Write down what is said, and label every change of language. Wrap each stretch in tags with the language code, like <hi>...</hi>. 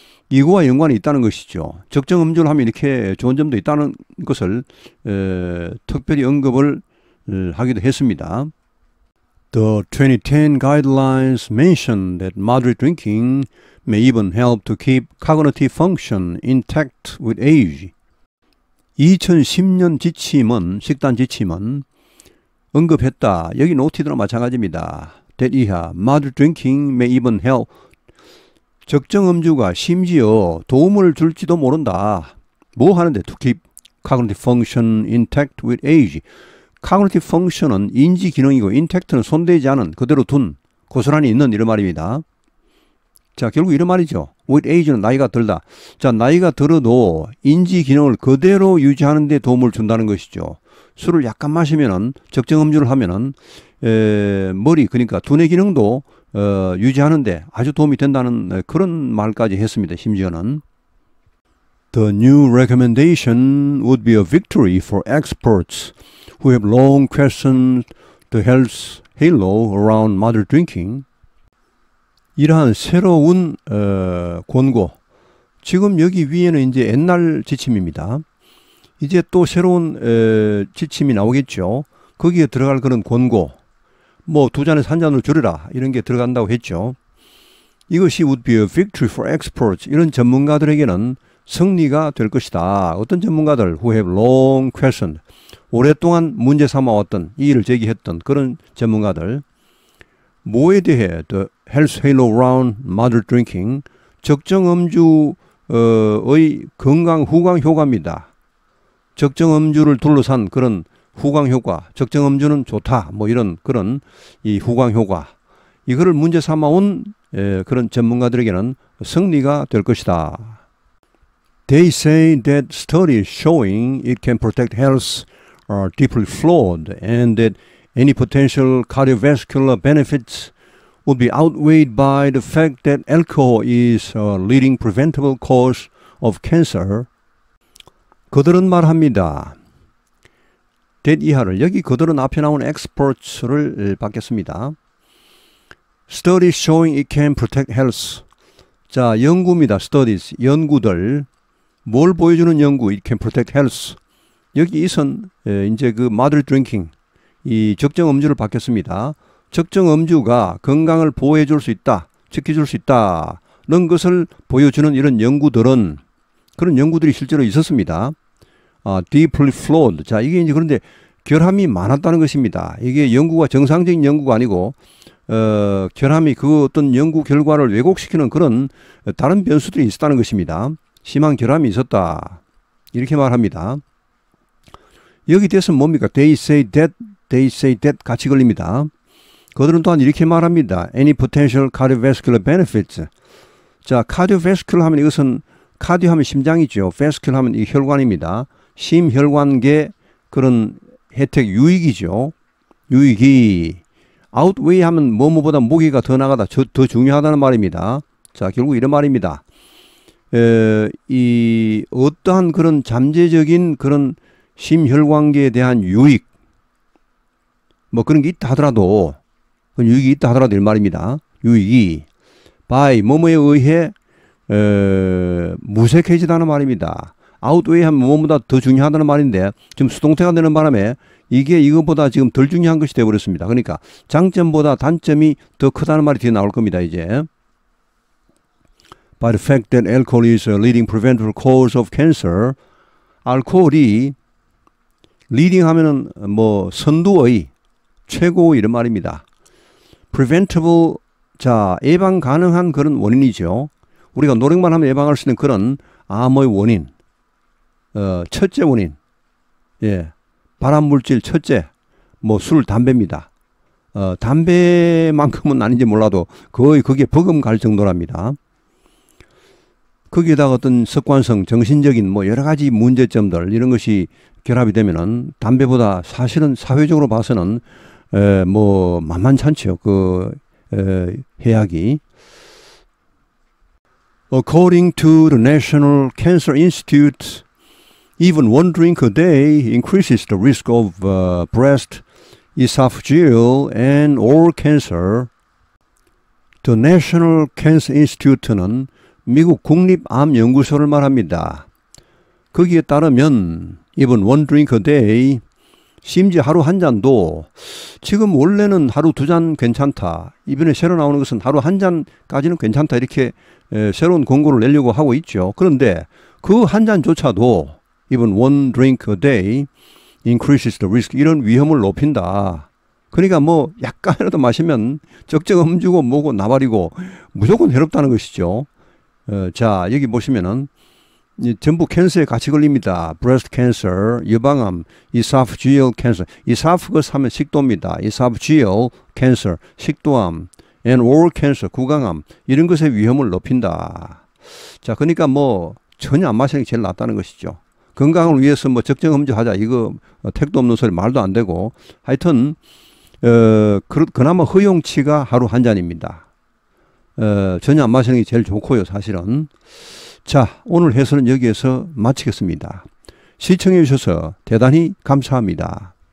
<ko>이거와 연관이 있다는 것이죠. 적정 음주를 하면 이렇게 좋은 점도 있다는 것을 특별히 언급을 하기도 했습니다.</ko> <en>The 2010 guidelines mention that moderate drinking may even help to keep cognitive function intact with age.</en> <ko>2010년 지침은, 식단 지침은 언급했다. 여기 노티드나 마찬가지입니다.</ko> <en>that 이하, moderate drinking may even help.</en> <ko>적정 음주가 심지어 도움을 줄지도 모른다. 뭐 하는데?</ko> <en>to keep cognitive function intact with age.</en> <ko>cognitive function은 인지 기능이고 intact는 손대지 않은 그대로 둔 고스란히 있는 이런 말입니다. 자, 결국 이런 말이죠.</ko> <en>with age</en> <ko>는 나이가 들다. 자, 나이가 들어도 인지 기능을 그대로 유지하는 데 도움을 준다는 것이죠. 술을 약간 마시면은 적정 음주를 하면은 머리 그러니까 두뇌 기능도 유지하는데 아주 도움이 된다는 그런 말까지 했습니다.</ko> <en>심지어는 The new recommendation would be a victory for experts who have long questioned the health halo around moderate drinking.</en> <ko>이러한 새로운 권고. 지금 여기 위에는 이제 옛날 지침입니다. 이제 또 새로운 지침이 나오겠죠. 거기에 들어갈 그런 권고. 뭐 2잔에서 1잔으로 줄여라 이런 게 들어간다고 했죠. 이것이</ko> <en>would be a victory for experts.</en> <ko>이런 전문가들에게는 승리가 될 것이다. 어떤 전문가들</ko> <en>who have long questioned.</en> <ko>오랫동안 문제 삼아왔던 이 일을 제기했던 그런 전문가들. 뭐에 대해</ko> <en>the health halo around moderate drinking.</en> <ko>적정 음주의 건강 후광 효과입니다. 적정 음주를 둘러싼 그런 후광 효과, 적정 음주는 좋다, 뭐 이런 그런 이 후광 효과, 이거를 문제 삼아온 그런 전문가들에게는 승리가 될 것이다.</ko> <en>They say that studies showing it can protect health are deeply flawed and that any potential cardiovascular benefits would be outweighed by the fact that alcohol is a leading preventable cause of cancer.</en> <ko>그들은 말합니다. that 이하를 여기 그들은 앞에 나오는 experts를 받겠습니다.</ko> <en>Studies showing it can protect health.</en> <ko>자, 연구입니다. Studies, 연구들. 뭘 보여주는 연구?</ko> <en>It can protect health.</en> <ko>여기 이선 이제 그 moderate drinking, 이 적정 음주를 받겠습니다. 적정 음주가 건강을 보호해 줄 수 있다, 지켜줄 수 있다는 것을 보여주는 이런 연구들은 그런 연구들이 실제로 있었습니다.</ko> <en>deeply flawed.</en> <ko>자, 이게 이제 그런데 결함이 많았다는 것입니다. 이게 연구가 정상적인 연구가 아니고 결함이 그 어떤 연구 결과를 왜곡시키는 그런 다른 변수들이 있었다는 것입니다. 심한 결함이 있었다. 이렇게 말합니다. 여기 대해서 뭡니까?</ko> <en>They say that</en> <ko>같이 걸립니다. 그들은 또한 이렇게 말합니다.</ko> <en>Any potential cardiovascular benefits.</en> <ko>자, cardiovascular 하면 이것은 카디오 하면 심장이죠. vascular 하면 이 혈관입니다. 심혈관계 그런 혜택 유익이죠. 유익이 outweigh 하면 뭐뭐보다 무게가 더 나가다, 더 중요하다는 말입니다. 자, 결국 이런 말입니다. 이 어떠한 그런 잠재적인 그런 심혈관계에 대한 유익, 뭐 그런 게 있다 하더라도, 유익이 있다 하더라도 이 말입니다. 유익이 by 뭐뭐에 의해 무색해지다는 말입니다. outweigh 하면 뭐뭐보다 더 중요하다는 말인데 지금 수동태가 되는 바람에 이게 이것보다 지금 덜 중요한 것이 되어버렸습니다. 그러니까 장점보다 단점이 더 크다는 말이 뒤에 나올 겁니다.</ko> <en>이제 by the fact that alcohol is a leading preventable cause of cancer.</en> <ko>알코올이 leading 하면은 뭐 선두의 최고 이런 말입니다. preventable, 자, 예방 가능한 그런 원인이죠. 우리가 노력만 하면 예방할 수 있는 그런 암의 원인, 첫째 원인, 예, 발암물질 첫째, 뭐 술, 담배입니다. 담배만큼은 아닌지 몰라도 거의 그게 버금갈 정도랍니다. 거기에다가 어떤 습관성, 정신적인 뭐 여러 가지 문제점들 이런 것이 결합이 되면은 담배보다 사실은 사회적으로 봐서는 뭐 만만찮죠. 그 해악이.</ko> <en>According to the National Cancer Institute, even one drink a day increases the risk of breast, esophageal, and oral cancer.</en> <ko>The National Cancer Institute는 미국 국립암연구소를 말합니다. 거기에 따르면</ko> <en>even one drink a day,</en> <ko>심지어 하루 한 잔도 지금 원래는 하루 2잔 괜찮다. 이번에 새로 나오는 것은 하루 한 잔까지는 괜찮다. 이렇게 새로운 권고를 내려고 하고 있죠. 그런데 그 한 잔조차도</ko> <en>even one drink a day increases the risk.</en> <ko>이런 위험을 높인다. 그러니까 뭐 약간이라도 마시면 적정 음주고 뭐고 나발이고 무조건 해롭다는 것이죠. 자, 여기 보시면은 전부 캔서에 같이 걸립니다. breast cancer, 유방암, esophageal cancer. esophagus 하면 식도입니다. esophageal cancer, 식도암, and oral cancer, 구강암. 이런 것의 위험을 높인다. 자, 그러니까 뭐 전혀 안 마시는 게 제일 낫다는 것이죠. 건강을 위해서 뭐 적정 험주하자. 이거 택도 없는 소리 말도 안 되고. 하여튼 그나마 허용치가 하루 한 잔입니다. 전혀 안 마시는 게 제일 좋고요, 사실은. 자, 오늘 해설은 여기에서 마치겠습니다. 시청해 주셔서 대단히 감사합니다.</ko>